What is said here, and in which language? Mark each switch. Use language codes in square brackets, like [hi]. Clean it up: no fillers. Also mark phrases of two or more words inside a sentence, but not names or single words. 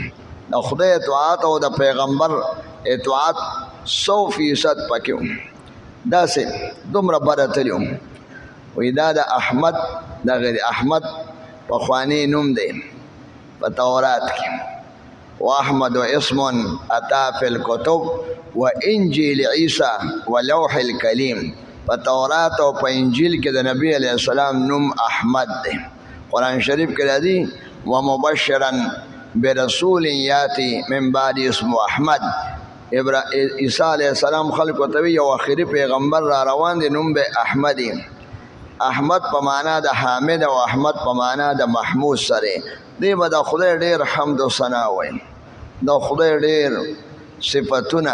[ps] د خدای اطاعت او د پیغمبر اطاعت 100% پکې و. داسې دومره بره تلي وو. وایي دا د احمد دغه احمد پخوانی نوم دی په تورات کې. [ar] واحمد اسم اتا فی الکتب و انجیل عیسی و لوح الکلیم. [ps] په تورات او په انجیل کې د نبی [ar] علیه السلام [ps] نوم احمد دی. قرآن شریف کې راځي [ar] ومبشرا برسول یاتی من بعد اسم احمد. [ps] عیسی [ar] علیه السلام [ps] خلکو ته وی یو آخري پیغمبر را روان دی نوم به احمد. احمد په معنا د حامد او احمد په معنا د محمود سره دی. به د خدای ډېر حمد و ثنا وایي، د خدای ډېر صفتونه.